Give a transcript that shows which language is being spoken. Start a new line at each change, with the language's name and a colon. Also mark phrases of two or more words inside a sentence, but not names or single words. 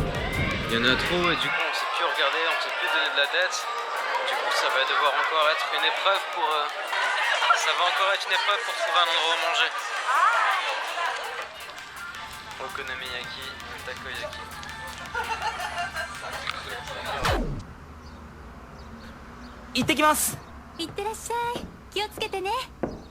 French: Il y en a trop et du coup on sait plus regarder, on sait plus donner de la tête. Du coup ça va devoir encore être une épreuve pour... trouver un endroit où manger.
Japanese: Okonomiyaki, takoyaki. 行ってきます。いってらっしゃい。気をつけてね。